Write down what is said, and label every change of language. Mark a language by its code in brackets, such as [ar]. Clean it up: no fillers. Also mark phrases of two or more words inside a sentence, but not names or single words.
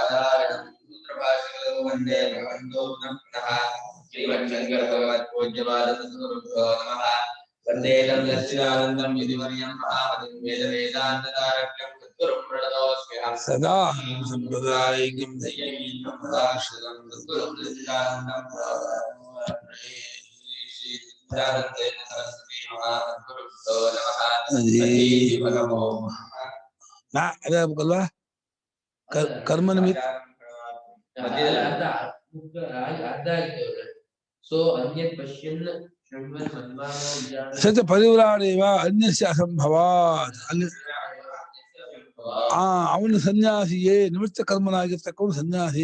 [sa] वन्दे भगवन्तो नमः वन्दे सच्चिदानन्दं यतिवर्यं वेदान्ततारकं सद्गुरुं प्रणतोऽस्म्यहं सदा सम्प्रदायिकं दैवं सद्गुरुं सच्चिदानन्दं सरस्वती महागुरुभ्यो नमः [kn] ಅದೇ ಆಗ್ಬೇಕಲ್ವಾ [sa] ಕರ್ಮ ನಿಮಿತ್ತ ಸತ್ಯ ಪರಿವ್ರಾಣೇವ ಅನ್ಯಸ್ಯ ಅಸಂಭವಾತ್ [kn] ಅಲ್ಲಿ ಅವನು ಸನ್ಯಾಸಿಯೇ ನಿಮಿತ್ತ ಕರ್ಮನಾಗಿರ್ತಕ್ಕವನು ಸನ್ಯಾಸಿ.